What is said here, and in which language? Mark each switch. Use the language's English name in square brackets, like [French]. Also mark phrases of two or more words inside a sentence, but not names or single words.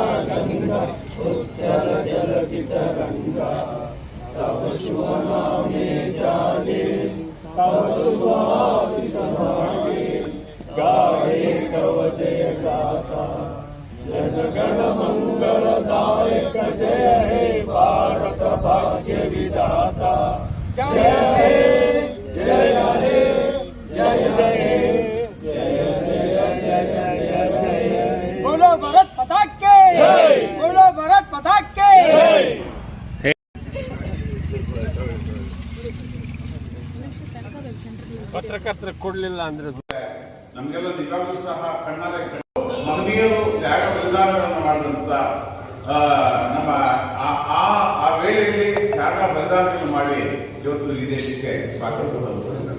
[Bangla] গঙ্গা উচ্চল জলধি তরঙ্গা তব শুভ নামে জাগে তব শুভ আশীষ মাংগে গায়ে তব জয় গাথা জনগণ মঙ্গলদায়ক জয় হে ভারত ভাগ্য বিধাতা জয় হে জয় হে জয় হে জয় জয় জয় [Hindi] बोलो भारत माता की बोलो भारत माता की [Kannada] ಪತ್ರಕರ್ತರ ಕೊಡಲಿಲ್ಲ ಅಂದ್ರೆ ನಮಗೆಲ್ಲ ನಿಜವಾಗ್ಲೂ ಸಹ ಕಣ್ಣಾರೆ ಮಹನೀಯರು ತ್ಯಾಗ ಬಲಿದಾನಗಳನ್ನು ಮಾಡಿದಂತ ನಮ್ಮ ಆ ವೇಳೆಯಲ್ಲಿ ತ್ಯಾಗ ಬಲಿದಾನಗಳನ್ನು ಮಾಡಿ ಇವತ್ತು ಈ ದೇಶಕ್ಕೆ ಸ್ವಾತಂತ್ರ್ಯ ಬಂದಿದ್ದಾರೆ.